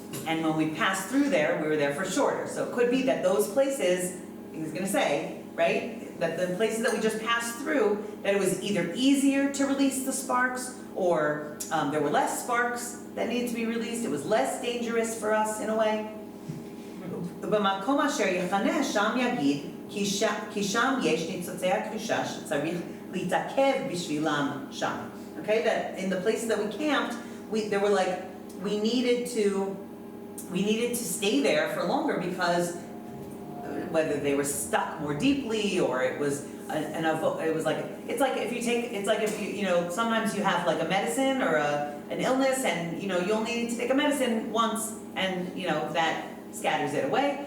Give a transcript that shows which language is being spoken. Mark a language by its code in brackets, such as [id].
[en] And when we passed through there, we were there for shorter. So it could be that those places, he's going to say, right, that the places that we just passed through, that it was either easier to release the sparks, or there were less sparks that needed to be released. It was less dangerous for us in a way. [he] ובמקום אשר יכנה שם יגיד, כי שם יש ניצוצי הקדושה שצריך להתעכב בשבילם שם. [en] Okay, that in the places that we camped, there were like, we needed to stay there for longer because whether they were stuck more deeply or it was it's like if you know, sometimes you have like a medicine or an illness and, you know, you only need to take a medicine once and, you know, that scatters it away.